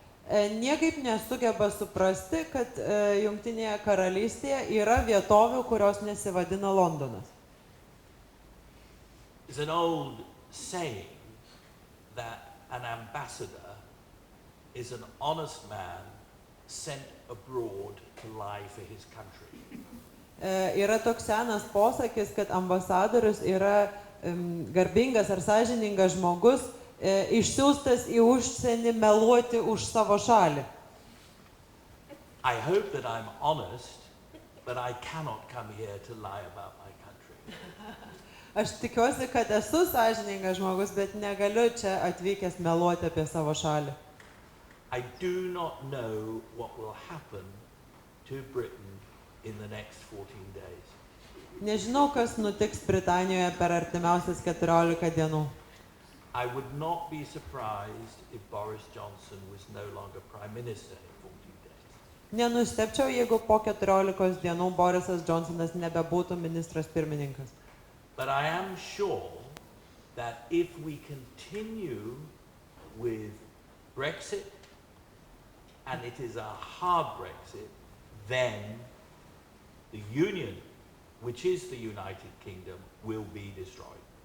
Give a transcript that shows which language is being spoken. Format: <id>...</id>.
<lt>niekaip nesugeba suprasti, kad Jungtinėje karalystėje yra vietovių, kurios nesivadina Londonas.</lt> <en>It's an old saying that an ambassador is an honest man sent abroad to lie for his country.</en> <lt>Yra toks senas posakis, kad ambasadorius yra garbingas ar sąžiningas žmogus, išsiųstas į užsienį meluoti už savo šalį.</lt> <en>I hope that I'm honest, but I cannot come here to lie about my country.</en> <lt>Aš tikiuosi, kad esu sąžiningas žmogus, bet negaliu čia atvykęs meluoti apie savo šalį.</lt> <en>I do not know what will happen to Britain in the next 14 days.</en> <lt>Nežinau, kas nutiks Britanijoje per artimiausias 14 dienų.</lt> <en>I would not be surprised if Boris Johnson was no longer Prime Minister in 14 days.</en> <lt>Nenustebčiau, jeigu po 14 dienų Borisas Johnsonas nebebūtų ministras pirmininkas.</lt> <en>But I am sure that if we continue with Brexit, and it is a hard Brexit, then the Union, which is the United Kingdom, will be destroyed.</en>